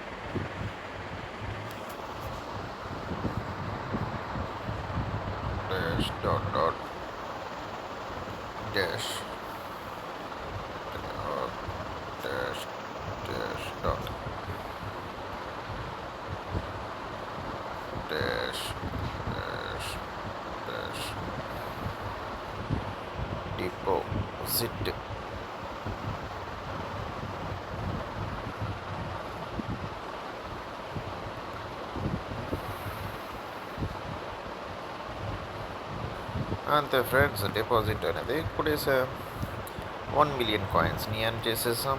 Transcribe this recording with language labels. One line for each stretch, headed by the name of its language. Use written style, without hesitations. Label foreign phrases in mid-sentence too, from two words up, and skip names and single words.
English: dash dot dot dash dash dash dot dash dash dash deposit.
Telugu: అంతే ఫ్రెండ్స్, డిపాజిట్ అనేది ఇప్పుడు 1,000,000 కాయిన్స్ని ఎర్న్ చేసేసాం.